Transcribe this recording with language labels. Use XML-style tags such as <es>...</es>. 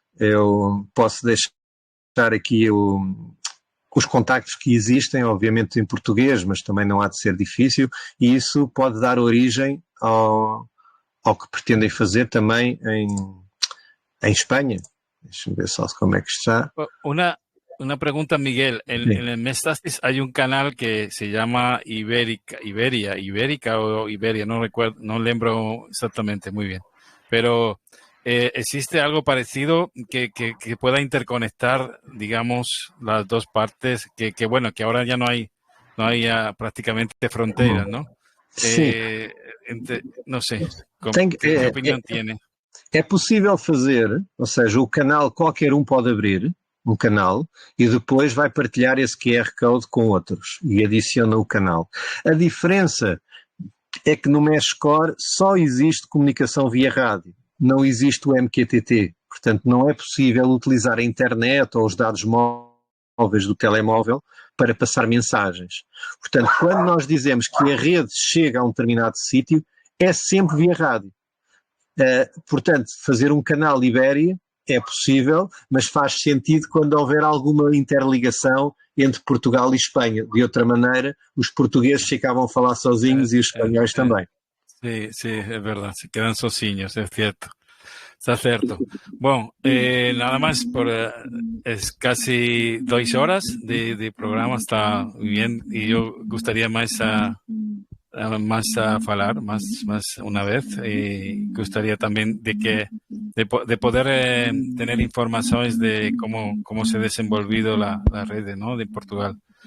<pt>Eu posso deixar aqui os contactos que existem, obviamente em português, mas também não há de ser difícil, e isso pode dar origem ao que pretendem fazer também em Espanha. Deixa-me ver só como é que está.</pt> <es>Una pregunta, Miguel. En el Mestasis hay un canal que se llama Ibérica o Iberia, no recuerdo,</es> <pt>no lembro</pt> <es>exactamente muy bien. Pero ¿existe algo parecido que pueda interconectar, digamos, las dos partes? Bueno, que ahora ya no hay prácticamente fronteras, ¿no?</es> <pt>Sim.</pt> <es>No sé,</es> <pt>Tem,</pt> <es>¿qué opinión tiene?</es> <pt>É possível fazer, ou seja, o canal qualquer um pode abrir, um canal, e depois vai partilhar esse QR Code com outros e adiciona o canal. A diferença é que no Meshcore só existe comunicação via rádio, não existe o MQTT. Portanto, não é possível utilizar a internet ou os dados móveis do telemóvel para passar mensagens. Portanto, quando nós dizemos que a rede chega a um determinado sítio, é sempre via rádio. Portanto, fazer um canal Ibéria é possível, mas faz sentido quando houver alguma interligação entre Portugal e Espanha. De outra maneira, os portugueses ficavam a falar sozinhos e os espanhóis também.</pt> <es>Sí, sí, es verdad, se quedan sozinhos, es cierto. Está cierto. Bueno, nada más, es casi 2 horas de programa, está muy bien, y yo gustaría más</es> <pt>a falar</pt> <es>más una vez, y gustaría también de poder tener informaciones de cómo se ha desenvolvido la red, ¿no?, de Portugal.</es>